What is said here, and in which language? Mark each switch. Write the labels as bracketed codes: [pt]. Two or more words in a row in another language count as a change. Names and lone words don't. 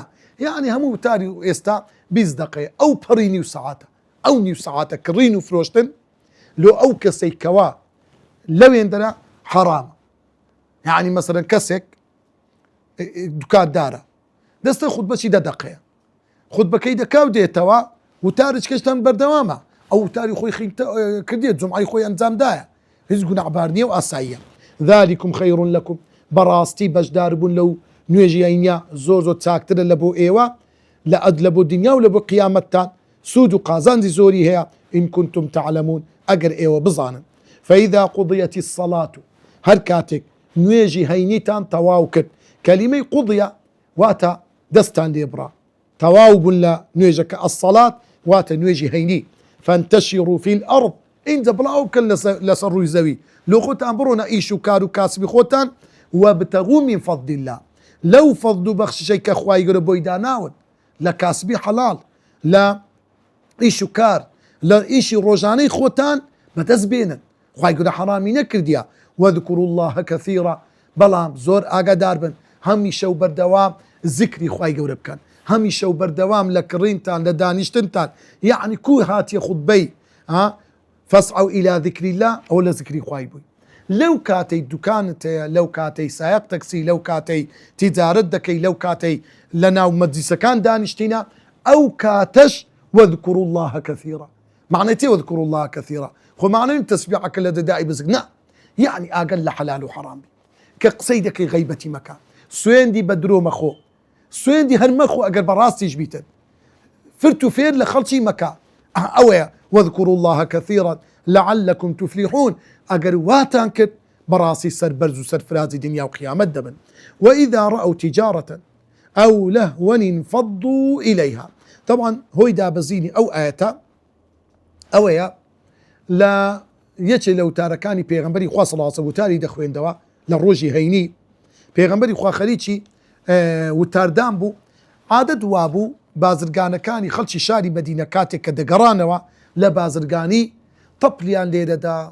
[ckb] یعنی هەموو وتاری ئێستا 20 دقەیە، ئەو پەڕی نیو سەعاتە، ئەو نیو سەعاتە کڕین و فرۆشتن لۆ ئەو کەسەی کەوا لەوێندەرە حەرامە. یعنی مەسەلەن کەسێک دوکاندارە دەستە خوتبەچی 10 دقەیە، خوتبەکەی دەکا و دێتەوە، وتارش کەشتان بەردەوامە، ئەو وتاری خۆی کردێت، جومعەی خۆی ئەنجامدایە، هیچ گوناحبار نییە و ئاساییە. [ar] ذلكم خير لكم [ckb] براستي بجدار بون لو نوێژی هەینیا زۆر زۆر چاکترە لە بۆ ئێوە لە بۆ دنیا و لە بۆ قیامەتتان سود و قازانجی زۆری هەیە [ar] إن كنتم تعلمون [ckb] ئەگەر ئێوە بزانن [ar] فإذا قضيت الصلاة [ckb] هەر کاتێک نوێژی هەینیتان تەواو کرد کەلیمەی قوضیە واتە دەستان لێبڕا تەواو بوون لە نوێژەکە الصلاة واتە نوێژی هەینی [ar] فانتشروا في الأرض [ckb] اینجا بڵاو بکەن لەسەر ڕووی زەوی لۆ خۆتان بڕۆنە ئیش و کار و کاسبی خۆتان [ar] وابتغوا من فضل الله [ckb] لەو فەضل و بەخششەی کە خوای گەورە بۆی داناون لە کاسبی حەڵاڵ لە ئیش و کار لە ئیشی ڕۆژانەی خۆتان بەدەست بێنن خوای گەورە حەرامی نەکردیە [ar] واذكروا الله كثيرا [ckb] بەڵام زۆر ئاگادار بن هەمیشە و بەردەوام ذکری خوای گەورە بکەن هەمیشە و بەردەوام لە کڕینتان لە دانیشتنتان یعنی کوی هاتیە خوتبەی [ar] فاسعوا إلى ذكر الله [ckb] ئەو لە ذکری خوای بووی لەو کاتەی دوکانت هەیە لەو کاتەی سایق تەکسی لەو کاتەی تیجارەت دەکەی لەو کاتەی لە ناو مەجلیسەکان دانیشتینە ئەو کاتەش [ar] واذكروا الله كثيرا [ckb] معنی تێ [ar] واذكروا الله كثيرا [ckb] خۆ معنی تەسبیحەکە لە دەدائی بزگ نا یعنی ئاگەر لە حەلال و حەرام بی کە قسەی دەکەی غەیبەتی مەکە سوێندی بە درۆ مەخۆ سوێندی هەر مەخۆ ئەگەر بەڕاستیش بیتن فرت و فێر لە خەڵکی مەکە ئەوەیە [ar] واذكروا الله كثيرا لعلكم تفلحون [ckb] ئەگەر واتان کرد بەڕاستی سەربەرز و سەرفرازی دنیا و قیامەت دەبن [ar] وإذا رأوا تجارة أو لهوا انفضوا إليها [ckb] طبعا هۆی دابەزینی ئەو ئاەتە ئەوەیە لە یەکێ لە وتارەکانی پێغەمبەری خوا [ar] صلی الله علیه [ckb] و وتاری دەخوێندەوە لە ڕۆژی هەینی پێغەمبەری خوا خەریکی وتاردان بوو عادەت وابوو بازرگانەکانی خەڵکی شاری مەدینە کاتێک کە دەگەڕانەوە لە بازرگانی تەپلیان لێدەدا